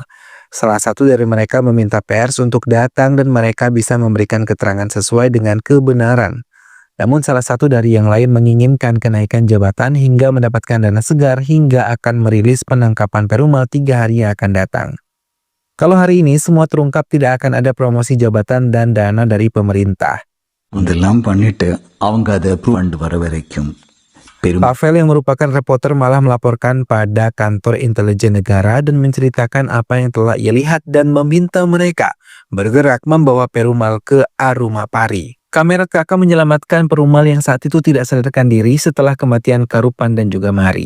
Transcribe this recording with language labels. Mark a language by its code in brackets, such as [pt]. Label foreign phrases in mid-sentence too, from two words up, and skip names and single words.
[id] Salah satu dari mereka meminta pers untuk datang dan mereka bisa memberikan keterangan sesuai dengan kebenaran. Namun salah satu dari yang lain menginginkan kenaikan jabatan hingga mendapatkan dana segar hingga akan merilis penangkapan Perumal 3 hari yang akan datang. Kalau hari ini semua terungkap, tidak akan ada promosi jabatan dan dana dari pemerintah. [ta] அதெல்லாம் பண்ணிட்டு அவங்க அதை அப்ரூவ் பண்ணிட்டு வர வரைக்கும் [id] Pavel yang merupakan reporter malah melaporkan pada kantor intelijen negara dan menceritakan apa yang telah ia lihat dan meminta mereka bergerak membawa Perumal ke Arumapari. Kamera kakak menyelamatkan Perumal yang saat itu tidak sadarkan diri setelah kematian Karupan dan juga Mari.